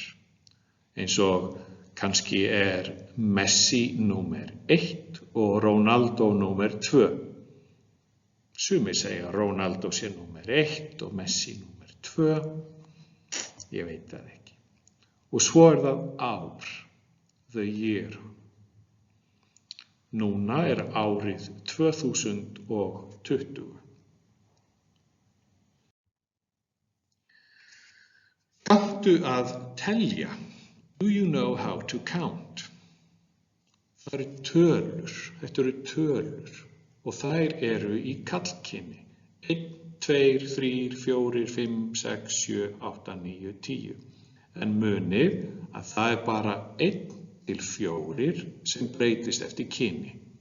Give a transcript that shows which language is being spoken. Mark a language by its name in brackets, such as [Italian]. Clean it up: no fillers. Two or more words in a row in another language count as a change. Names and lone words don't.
[Icelandic] Eins og kannski Messi númer 1 og Ronaldo númer 2. Sumir segja Ronaldo sé númer 1 og Messi númer 2. Ég veit það ekki. Og svo það ár, [English] the year. [Icelandic] Núna árið 2020. Kanntu að telja? [English] Do you know how to count? [Icelandic] Það eru tölur, þetta eru tölur og þær eru í karlkyni. 1, 2, 3, 4, 5, 6, 7, 8, 9, 10. En munið að það bara 1 til 4 sem breytist eftir kyni.